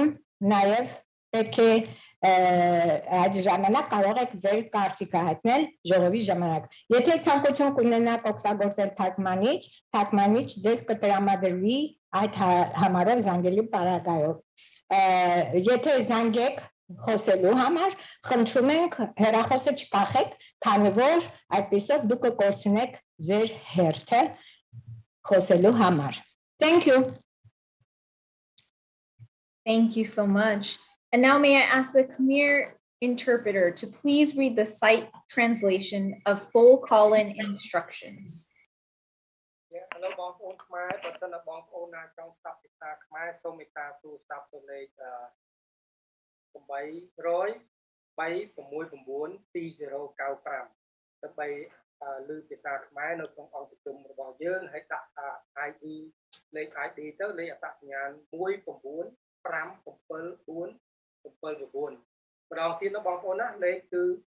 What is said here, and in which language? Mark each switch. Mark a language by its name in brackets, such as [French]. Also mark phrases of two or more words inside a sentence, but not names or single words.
[Armenian] նաև պետք է այդ ժամանակ կարող եք ձեր կարծիքը հայտնել ժողովի ժամանակ։ Եթե ցանկություն կունենաք օգտագործել թարգմանիչ ձեզ կտրամադրվի այդ համարով զանգելի պարագայով։ Եթե զանգեք խոսելու համար, խնդրում ենք հեռախոսը չկախեք, քանի որ այդպիսով դուք կկորցնեք ձեր հերթը խոսելու համար։ [English] Thank you. Thank you so much. And now may I ask the Khmer interpreter to please read the site translation of full call-in instructions. Hello, [Khmer] បងប្អូនខ្មែរបើសិនណាបងប្អូនណាចង់ស្ដាប់ភាសាខ្មែរសូមមេត្តាទូរស័ព្ទទៅលេខ800-369-2095 ដើម្បីលើភាសាខ្មែរនៅក្នុងអង្គប្រជុំរបស់យើងហើយដាក់ID លេខ ID ទៅលេខអត្តសញ្ញាណ 1957479 ម្ដងទៀតណាបងប្អូនណាលេខគឺ